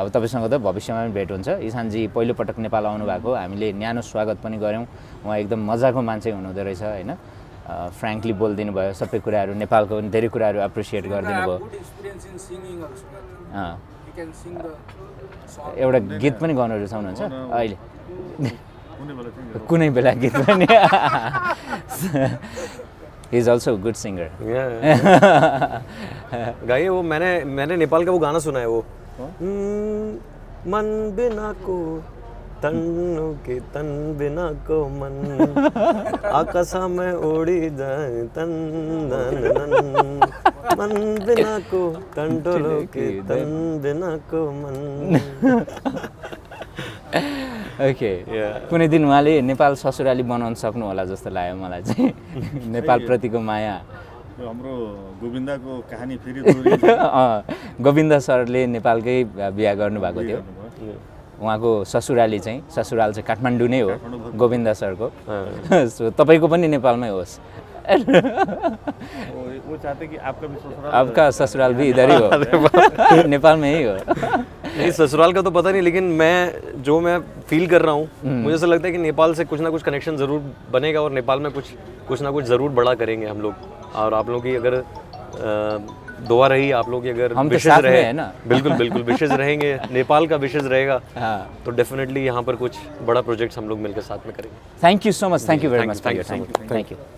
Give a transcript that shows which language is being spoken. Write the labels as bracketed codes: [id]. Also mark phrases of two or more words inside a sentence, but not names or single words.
[ne] तपाईँसँग त भविष्यमा पनि भेट हुन्छ इशानजी पहिलोपटक नेपाल आउनुभएको हामीले न्यानो स्वागत पनि गऱ्यौँ उहाँ एकदम मजाको मान्छे हुनुहुँदो रहेछ होइन फ्रेङ्कली बोलिदिनु भयो सबै कुराहरू नेपालको पनि धेरै कुराहरू एप्रिसिएट गरिदिनु भयो एउटा गीत पनि गर्नु रुचाउनुहुन्छ अहिले कुनै बेला गीत पनि [en] he is also good singer [hi] गाइए वो मैंने नेपाल का वो गाना सुना है वो [ne] मन बिना को तन्नु के तन बिना को मन [hi] आकाशा में उड़ी जाए तन मन बिना को तंडोलो के तन बिना को मन [ne] ओके कुनै दिन उहाँले नेपाल ससुराली बनाउन सक्नु होला जस्तो लाग्यो मलाई चाहिँ नेपाल प्रतिको माया हाम्रो गोविन्दाको कहानी फेरि गोविन्दा सरले नेपालकै बिहा गर्नुभएको थियो उहाँको ससुराल चाहिँ काठमाडौँ नै हो गोविन्दा सरको सो तपाईँको पनि नेपालमै होस् [hi] वो चाहते कि आपका ससुराल भी इधर ही हो नेपाल में ही हो नहीं ससुराल का तो पता नहीं लेकिन मैं फील कर रहा हूँ मुझे ऐसा लगता है कि नेपाल से कुछ ना कुछ कनेक्शन ज़रूर बनेगा और नेपाल में कुछ ना कुछ ज़रूर बड़ा करेंगे हम लोग और आप लोगों की अगर दुआ रही आप लोग की अगर विशेष रहे है ना बिल्कुल विशेष रहेंगे नेपाल का विशेष रहेगा तो डेफिनेटली यहाँ पर कुछ बड़ा प्रोजेक्ट्स हम लोग मिलकर साथ में करेंगे [en] thank you so much thank you very much thank you